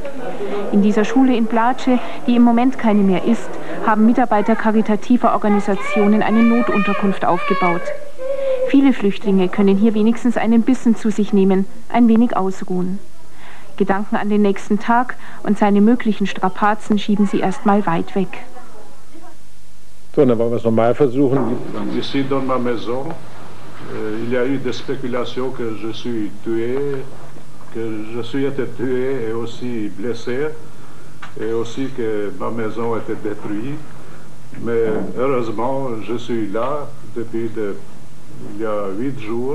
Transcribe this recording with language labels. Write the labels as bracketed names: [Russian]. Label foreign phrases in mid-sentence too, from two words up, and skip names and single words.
[German] In dieser Schule in Blace, die im Moment keine mehr ist, haben Mitarbeiter karitativer Organisationen eine Notunterkunft aufgebaut. Viele Flüchtlinge können hier wenigstens einen Bissen zu sich nehmen, ein wenig ausruhen. Gedanken an den nächsten Tag und seine möglichen Strapazen schieben sie erstmal weit weg. So, dann wollen wir es nochmal versuchen. [French] Ici dans ma maison, il y a eu des spéculations que je suis tué, que je suis été tué et aussi blessé, et aussi que ma maison était détruite. Mais heureusement, je suis là depuis il y a 8 jours.